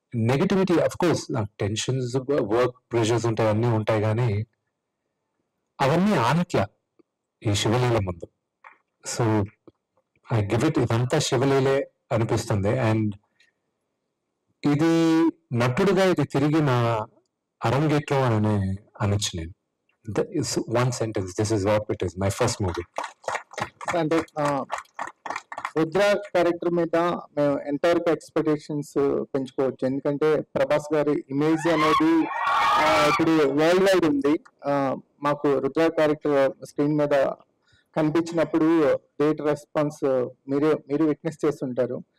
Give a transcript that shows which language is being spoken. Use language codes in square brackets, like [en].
[te] Negativity [en] of course [te] నాకు tensions, work pressures ఉంటాయి, అన్నీ ఉంటాయి, కానీ అవన్నీ ఆనట్లా ఈ శివలీల ముందు. [en] so I give it, [te] ఇదంతా శివలీలే అనిపిస్తుంది. అండ్ ఇది నటుడుగా ఇది తిరిగి నా అరంగేట్రం అని అనొచ్చు నేను. [en] One sentence, this is what it is, my first movie. [te] అంటే రుద్ర క్యారెక్టర్ మీద మేము ఎంతవరకు ఎక్స్పెక్టేషన్స్ పెంచుకోవచ్చు? ఎందుకంటే ప్రభాస్ గారి ఇమేజ్ అనేది ఇప్పుడు వరల్డ్ వైడ్ ఉంది. మాకు రుద్ర క్యారెక్టర్ స్క్రీన్ మీద కనిపించినప్పుడు డేట్ రెస్పాన్స్ మీరు విట్నెస్ చేస్తుంటారు.